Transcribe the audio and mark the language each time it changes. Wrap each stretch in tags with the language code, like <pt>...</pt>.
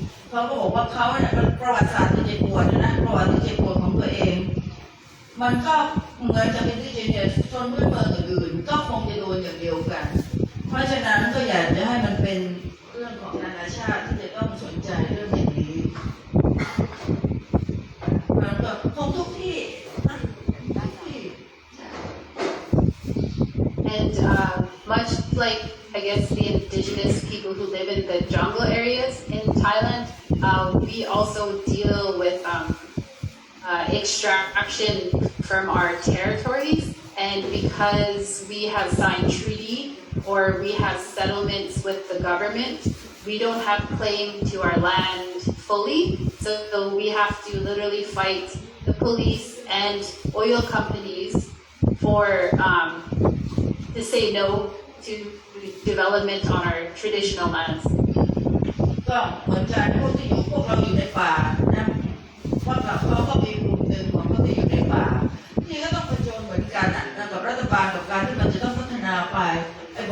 <th>เขาก็บอกว่าเขาเนี่ยเป็นประวัติศาสตร์ที่เจ็บปวดนะประวัติที่เจ็บปวดของตัวเองมันก็เหมือนจะเป็นที่เจเนสชนพื้นเมืองอื่นๆก็คงจะโดนอย่างเดียวกันเพราะฉะนั้นก็อยากจะให้มันเป็นเรื่องของนานาชาติที่จะต้องสนใจเรื่องอย่างนี้มันก็คงทุกที่ทุกที่</th> <en>And much like I guess the indigenous people who live in the jungle areas in Thailand, we also deal with extraction from our territories, and because we have signed treaty or we have settlements with the government, we don't have claim to our land fully, so we have to literally fight the police and oil companies for to say no to development on our traditional lands.</en> <th>ก็เหมือนกันพวกเราอยู่ในป่านะว่าเขาก็มีกลุ่มหนึ่งของพวกที่อยู่ในป่าที่ก็ต้องผจญเหมือนกันนะกับรัฐบาลกับการที่มันจะต้องพัฒนาไปไอ้บ</th>